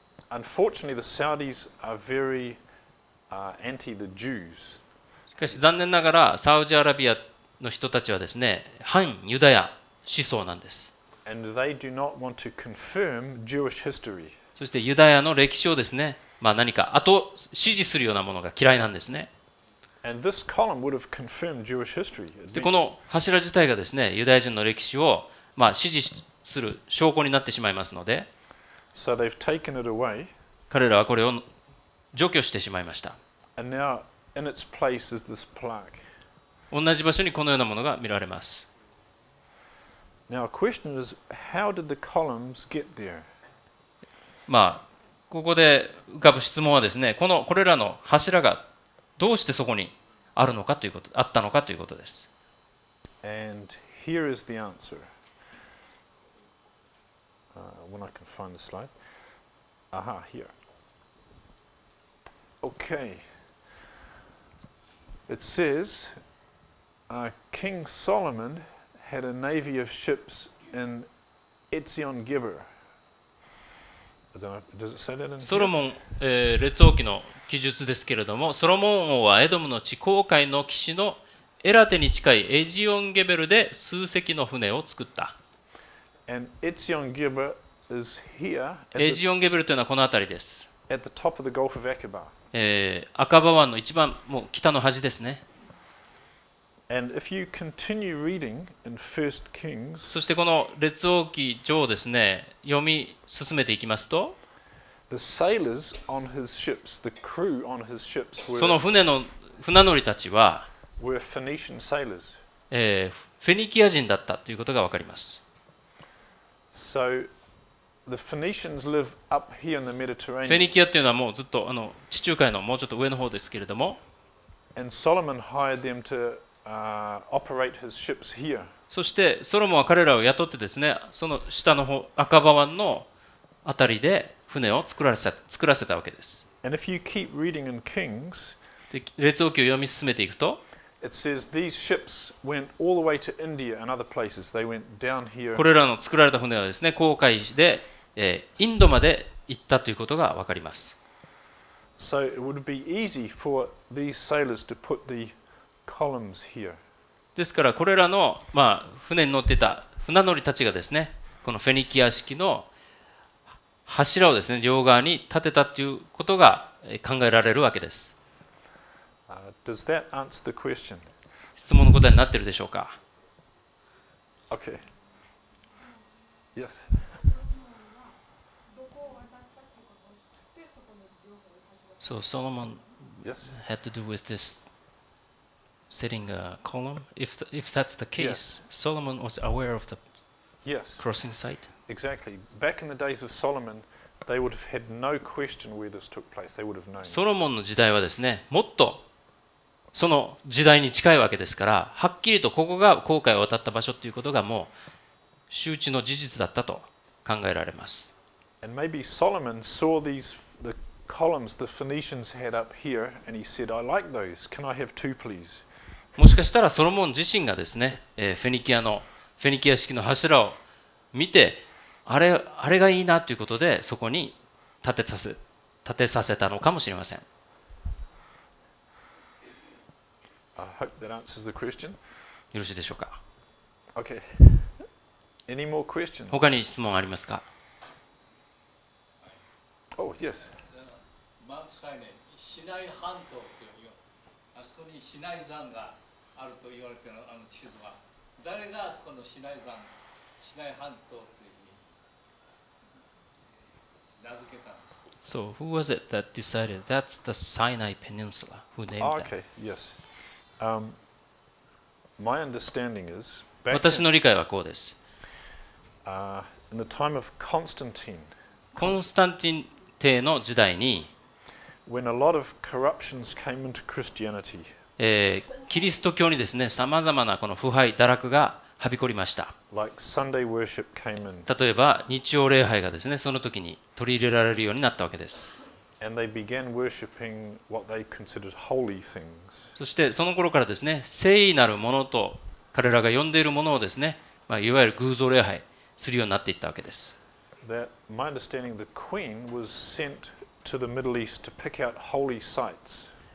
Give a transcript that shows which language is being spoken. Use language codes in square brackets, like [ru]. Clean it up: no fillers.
[en] Unfortunately, the Saudis are very anti the Jews. [ja] しかし残念ながらサウジアラビアの人たちはですね反ユダヤ思想なんです。 [en] And they do not want to confirm Jewish history. [ja] そしてユダヤの歴史をですね、何か支持するようなものが嫌いなんですね。 [en] And this column would have confirmed Jewish history. [ja] でこの柱自体がですねユダヤ人の歴史を支持する証拠になってしまいますので、 [en] So they've taken it away. [ja] 彼らはこれを除去してしまいました。 [en] And now in its place is this plaque. [ja] 同じ場所にこのようなものが見られます。 [en] Now, a question is, how did the columns get there? [ja] ここで浮かぶ質問はですね、これらの柱がどうしてそこにあったのかということです。 [en] And here is the answer. When I can find the slide. Aha, here. Okay. It says, King Solomon had a navy of ships in Ezion-Geber. I don't know, does it say that in [ja] ソロ [en] here? [ja] モン、列王記の記述ですけれども、ソロモン王はエドムの地紅海の岸のエラテに近いエジオンゲベルで数隻の船を作った。 [en] And Ezion-Geber is here [ja] エジオンゲベルというのはこの辺りです。 [en] at the top of the Gulf of Aqaba. [ja] 赤羽湾の一番もう北の端ですね。 [en] And if you continue reading in 1 Kings, [ja] そしてこの列王記上をですね読み進めていきますと、 [en] the sailors on his ships, the crew on his ships [ja] その船乗りたちは、 [en] were Phoenician sailors. [ja] フェニキア人だったということが分かります。 [en] So the Phoenicians live up here in the [ja] フェ [en] Mediterranean. [ja] ニキアっていうのはもうずっと地中海のもうちょっと上の方ですけれども、 [en] And Solomon hired them to operate his ships here. [ja] そしてソロモンは彼らを雇ってですねその下の方赤羽湾のあたりで船を作らせたわけです。 [en] And if you keep reading in Kings, [ja] で列王記を読み進めていくと、 [en] it says these ships went all the way to India and other places. They went down here. [ja] これらの作られた船はですね、航海で、インドまで行ったということが分かります。 [en] So it would be easy for these sailors to put the columns here. [ja] ですからこれらの、船に乗っていた船乗りたちがですね、このフェニキア式の柱をですね、両側に立てたということが考えられるわけです。 [en] Does that answer the question? [ja] 質問の答えになっているでしょうか。 [en] Okay. Yes. So Solomon Yes. had to do with this setting a column. If that's the case, Solomon was aware of the Yes. crossing site. Exactly. Back in the days of Solomon, they would have had no question where this took place. They would have known. [ja] ソロモンの時代はですね、もっとその時代に近いわけですから、はっきりとここが航海を渡った場所ということがもう周知の事実だったと考えられます。 [en] And maybe Solomon saw the columns the Phoenicians had up here, and he said, "I like those. Can I have two, please?" [ja] もしかしたらソロモン自身がですね、フェニキア式の柱を見て、あれがいいなということでそこに立てさせたのかもしれません。 [en] I hope that answers the question. [ja] よろしいでしょうか。 [en] Okay. Any more questions? [ja] 他に質問ありますか。 [en] Oh, yes. [ja] マウントサイネ、シナイ半島というあそこにシナイ山があると言われている地図は、誰があそこのシナイ半島というふうに名付けたんですか。 [en] So who was it that decided that's the Sinai Peninsula? Who named that? Okay, yes. My understanding is [ja] 私の理解はこうです。 [en] in the time of Constantine, [ja] コンスタンティン帝の時代に、 [en] when a lot of corruptions came into Christianity, [ja] キリスト教にですね、さまざまなこの腐敗堕落がはびこりました。 [en] like Sunday worship came in, [ja] 例えば日曜礼拝がですね、その時に取り入れられるようになったわけです。 [en] and they began worshipping what they considered holy things. [ja] そしてその頃からですね、聖なるものと彼らが呼んでいるものをですね、いわゆる偶像礼拝するようになっていったわけです。 [en] That my understanding, the queen was sent to the Middle East to pick out holy sites.